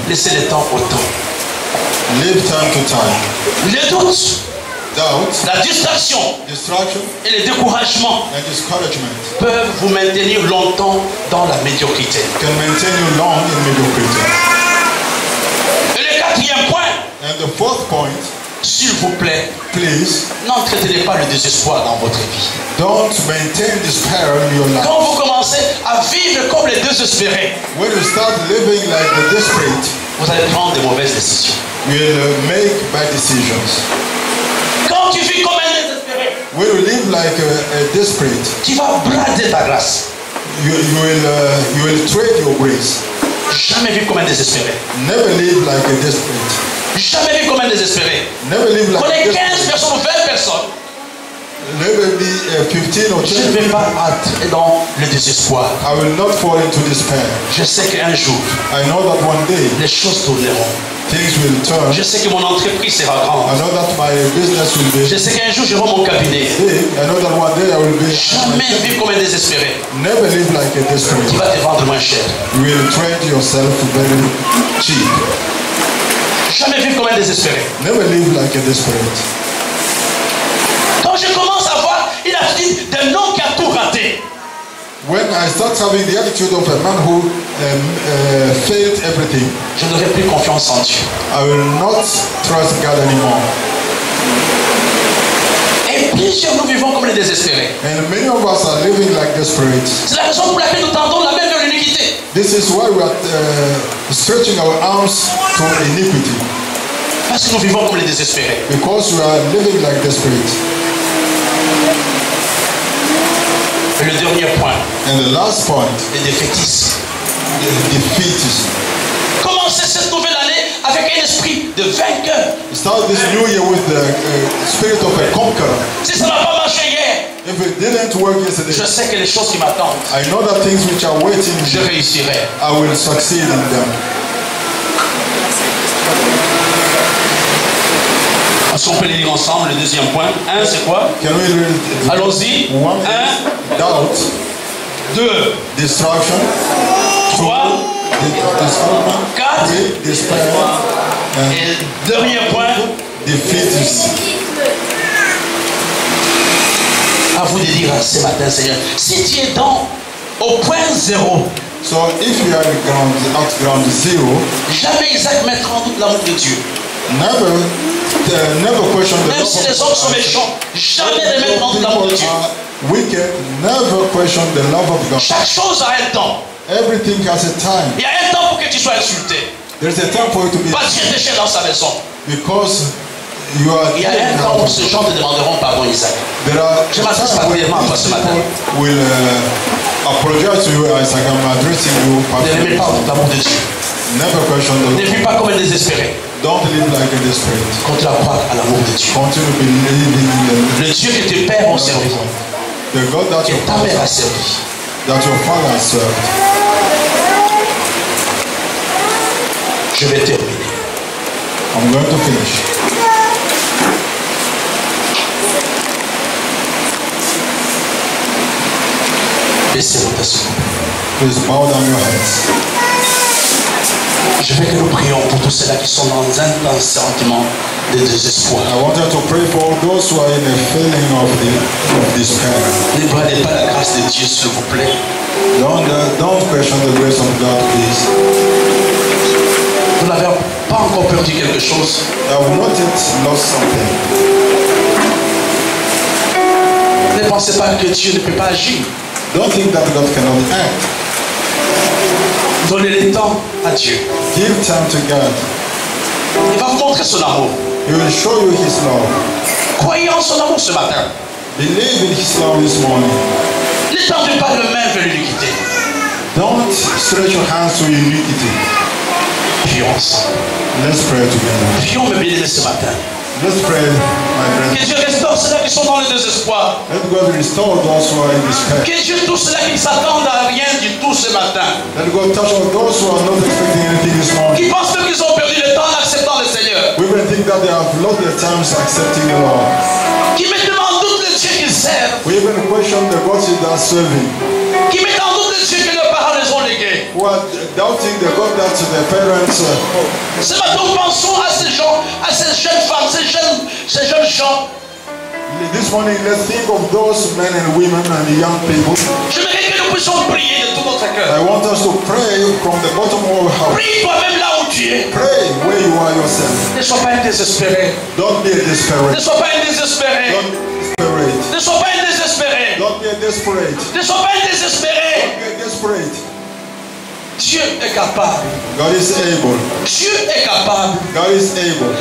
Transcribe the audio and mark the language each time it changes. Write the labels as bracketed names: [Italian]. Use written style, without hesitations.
[French] Laissez le temps au temps. [English] Live time to time. [French] Le doute, [English] Doubt, [French] la distraction [English] distraction, [French] et le découragement [English] and discouragement [French] peuvent vous maintenir longtemps dans la médiocrité. [English] can maintain you long in mediocrity. [French] Et le quatrième point, [English] And the fourth point, [French] s'il vous plaît, [English] please, [French] n'entretenez pas le désespoir dans votre vie. [English] don't maintain despair in your life. [French] Quand vous commencez à vivre comme les désespérés, [English] When you start living like the desperate, [French] vous allez prendre de mauvaises décisions. [English] you will make bad decisions. [French] Quand tu vis comme un désespéré, [English] When you live like a desperate, [French] tu vas brader ta grâce. [English] you will trade your grace. [French] Jamais vivre comme un désespéré. [English] Never live like a desperate. [French] Jamais vivre comme un désespéré. [English] Never live like a [French] Prenez 15 [English] desperate. [French] personnes ou 20 personnes [English] Maybe 15 or 10. [French] Je ne vais pas entrer dans le désespoir. [English] I will not fall into despair. [French] Je sais qu'un jour, [English] I know that one day [French] les choses tourneront. [English] things will turn. [French] Je sais que mon entreprise sera grande. [English] I know that my business will be [French] Je sais qu'un jour, j'aurai mon cabinet. [English] big. I know that one day I will be. [French] Jamais vivre comme un désespéré [English] Never live like a desperate. [French] qui va te vendre moins cher. [English] You will trade yourself very cheap. [French] Jamais vivre comme un désespéré. [English] Never live like a desperate. [French] Quand je commence à voir une attitude d'un homme qui a tout raté, [English] When I start having the attitude of a man who failed everything, [French] je n'aurai plus confiance en Dieu. [English] I will not trust God anymore. [French] Et plusieurs nous vivons comme les désespérés. [English] And many of us are living like desperate. [French] C'est la raison pour laquelle nous tendons la main vers l'iniquité. [English] This is why we are stretching our arms to iniquity. [French] Parce que nous vivons comme les désespérés. [English] Because we are living like desperate. [French] Et le dernier point, [English] And the last point, [French] les défaitistes. [English] defeatism. [French] Commencez cette nouvelle année avec un esprit de vainqueur. [English] Start this new year with the spirit of a conqueror. [French] Si ça n'a pas marché hier, [English] If it didn't work yesterday, [French] je sais que les choses qui m'attendent, [English] I know that things which are waiting, [French] je réussirai. [English] I will succeed in them. [French] Est-ce qu'on peut les lire ensemble? Le deuxième point. 1, c'est quoi? [English] Can we read it? [French] Allons-y. [English] 1 1, is doubt, 2, destruction, 3, discouragement, 4. 3, despair, and [French] Et le dernier point, [English] defeatism. [French] à vous de dire ce matin, Seigneur, si tu es au point zéro, [English] So if you are at ground zero, [French] jamais Isaac mettra en doute l'amour de Dieu. [English] never question the [French] Même si les hommes sont méchants, jamais ne mettre en doute l'amour de Dieu. [English] Wicked, never question the love of God. [French] Chaque chose a un temps. [English] Everything has a time. [French] Il y a un temps pour que tu sois insulté. [English] There's a time for you to be, [French] Pas Dieu déchire dans sa maison. [English] because you are. [French] Il y a un temps où ces gens te demanderont pardon, Isaac. [English] There are [French] Je m'adresse particulièrement à toi ce matin. [English] people will apologize to you as I am addressing you. [French] Ne remets pas l'amour de Dieu. [English] Never question [French] Ne [English] the. [French] vis pas comme un désespéré. [English] Don't live like a desperate. [French] Continue à croire à l'amour de Dieu. [English] Continue believing in [French] Le Dieu que tes pères ont servi, [English] the God that [French] que [English] your [French] ta mère a servi. [English] has served. [French] Je vais terminer. [English] I'm going to finish. [French] Baissez votre tête. [English] Please bow down your heads. [French] Je veux que nous prions pour tous ceux-là qui sont dans un sentiment de désespoir. [English] I want you to pray for all those who are in a feeling of despair. [French] Ne bradez pas la grâce de Dieu, s'il vous plaît. [English] Don't question the grace of God, please. [French] Vous n'avez pas encore perdu quelque chose. [English] I have not yet lost something. [French] Ne pensez pas que Dieu ne peut pas agir. [English] Don't think that God cannot act. [French] Donnez le temps à Dieu. [English] Give time to God. [French] Il va vous montrer son amour. [English] He will show you His love. [French] Croyez en son amour ce matin. [English] Believe in His love this morning. [French] Ne tendez pas le main vers l'iniquité. [English] Don't stretch your hands to iniquity. [French] Prions ensemble. [English] Let's pray together. [French] Prions, mes bien-aimés, ce matin. [English] Let's pray, my [French] Que [English] friends. [French] Dieu restaure ceux-là qui sont dans le désespoir. [English] Let God restore those who are in despair. [French] Que Dieu touche ceux-là qui ne s'attendent à rien du tout ce matin. [English] Let God touch on those who are not expecting anything this morning. [French] Qui pensent même qu'ils ont perdu le temps en acceptant le Seigneur. [English] We will think that they have lost their times accepting the Lord. [French] Qui mettent en doute le Dieu qu'ils servent. [English] We even question the God they are serving. [French] Qui mettent en doute le Dieu que leurs parents les ont légué. [English] Who are doubting the God that their parents. [French] Ce matin, nous pensons à ces gens, à ces jeunes femmes, ces jeunes gens. [English] This morning, let's think of those men and women and the young people. [French] J'aimerais que nous puissions prier de tout notre [English] I [French] cœur. [English] want us to pray from the bottom of our heart. [French] Prie toi-même là où tu es. [English] Pray where you are yourself. [French] Ne sois pas un désespéré. [English] Don't be a [French] Ne [English] desperate. [French] sois pas un désespéré. [English] Don't be desperate. [French] Ne sois pas un désespéré. [English] Don't be a desperate. [French] Ne sois pas un désespéré. [English] Don't be a desperate. [French] Dieu est capable. [English] God is able. [French] Dieu est capable. [English] God is able.